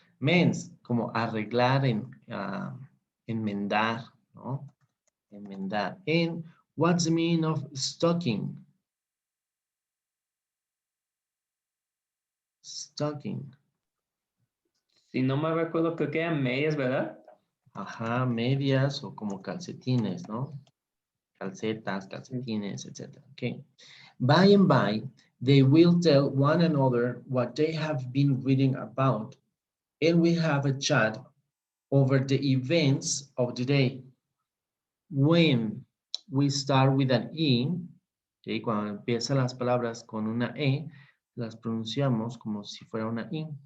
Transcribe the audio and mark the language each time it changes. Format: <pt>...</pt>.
<es>Mens, como arreglar, enmendar, ¿no? Enmendar.</es> <en>And what's the meaning of stocking? Stocking.</en> <es>Si no me recuerdo, creo que eran medias, ¿verdad? Ajá, medias o como calcetines, ¿no? Calcetas, calcetines, etc. Okay.</es> <en>By and by, they will tell one another what they have been reading about, and we have a chat over the events of the day. When we start with an E, okay,</en> <es>cuando empiezan las palabras con una E, las pronunciamos como si fuera una I.</es>